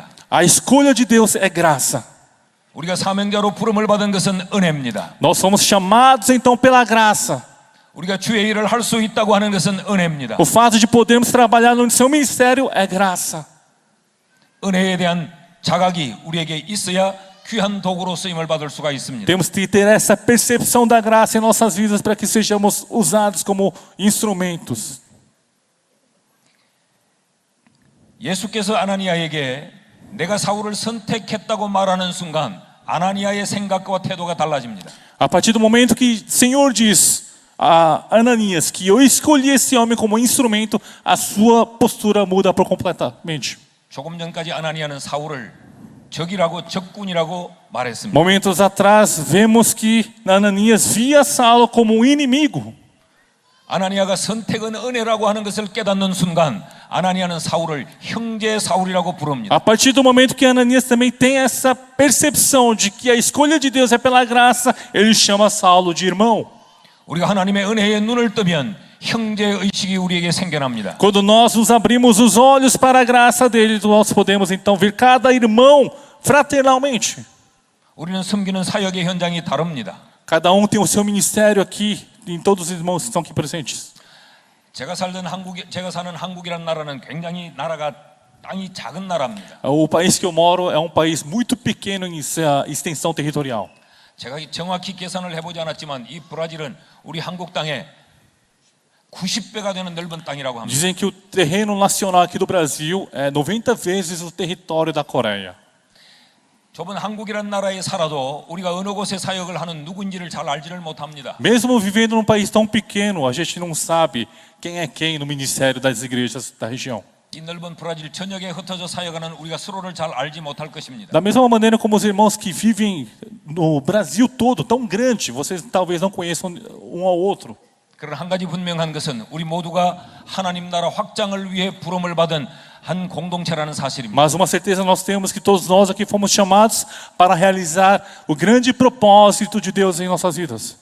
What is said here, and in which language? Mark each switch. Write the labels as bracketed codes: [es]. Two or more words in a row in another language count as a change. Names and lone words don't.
[pt] A escolha de Deus é graça. [ko] 우리가 사명자로 부름을 받은 것은 은혜입니다. [pt] Nós somos chamados então pela graça. [ko] 우리가 주의 일을 할 수 있다고 하는 것은 은혜입니다. [pt] O fato de podermos trabalhar no seu ministério é graça. [ko] 은혜에 대한 자각이 우리에게 있어야 귀한 도구로 쓰임을 받을 수가 있습니다. [pt] Temos que ter essa percepção da graça em nossas vidas para que sejamos usados como instrumentos. [ko] 예수께서 아나니아에게 내가 사울을 선택했다고 말하는 순간 아나니아의 생각과 태도가 달라집니다. [pt] A partir do momento que o Senhor diz a Ananias que eu escolhi esse homem como instrumento, a sua postura muda por completamente. [ko] 조금 전까지 아나니아는 사울을 적이라고 적군이라고 말했습니다. [pt] Momentos atrás vemos que Ananias via Saulo como um inimigo. [ko] 아나니아가 선택은 은혜라고 하는 것을 깨닫는 순간 아나니아는 사울을 형제 사울이라고 부릅니다. [pt] A partir do momento que Ananias também tem essa percepção de que a escolha de Deus é pela graça, ele chama Saulo de irmão. [ko] 우리가 하나님의 은혜에 눈을 뜨면 형제 의식이 우리에게 생겨납니다. [pt] Quando nós nos abrimos os olhos para a graça dele, nós podemos então ver cada irmão fraternalmente. [ko] 우리는 섬기는 사역의 현장이 다릅니다. [pt] Cada tem o seu ministério aqui, em todos os irmãos que estão aqui presentes. [ko] 제가 사는 한국이라는 나라는 굉장히 땅이 작은 나라입니다. [pt] O país que eu moro é um país muito pequeno em sua extensão territorial. [ko] 제가 정확히 계산을 해보지 않았지만 이 브라질은 우리 한국 땅에 90배가 되는 넓은 땅이라고 합니다. [pt] Dizem que o terreno nacional aqui do Brasil é 90 vezes o território da Coreia. [ko] 좁은 한국이라는 나라에 살아도 우리가 어느 곳에 사역을 하는 누군지를 잘 알지를 못합니다. [pt] Mesmo vivendo num país tão pequeno, a gente não sabe quem é quem no ministério das igrejas da região. [ko] 이 넓은 브라질 전역에 흩어져 사역하는 우리가 서로를 잘 알지 못할 것입니다. [pt] Da mesma maneira como os irmãos que vivem no Brasil todo, tão grande, vocês talvez não conheçam um ao outro. [ko] 그러나 한 가지 분명한 것은 우리 모두가 하나님 나라 확장을 위해 부름을 받은 한 공동체라는 사실입니다. [pt] Mas uma certeza nós temos que todos nós aqui fomos chamados para realizar o grande propósito de Deus em nossas vidas.